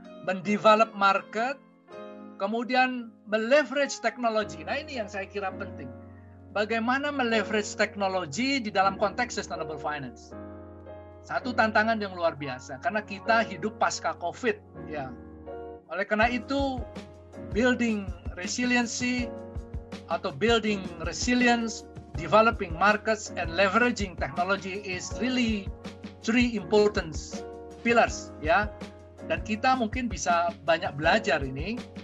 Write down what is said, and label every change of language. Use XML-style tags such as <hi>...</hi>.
<id>Mendevelop market, kemudian meleverage teknologi. Nah, ini yang saya kira penting. Bagaimana meleverage teknologi di dalam konteks sustainable finance? Satu tantangan yang luar biasa karena kita hidup pasca COVID, ya. Oleh karena itu,</id> <en>building resiliency atau building resilience, developing markets and leveraging technology is really 3 important pillars, ya.</en> <id>Dan kita mungkin bisa banyak belajar ini.</id>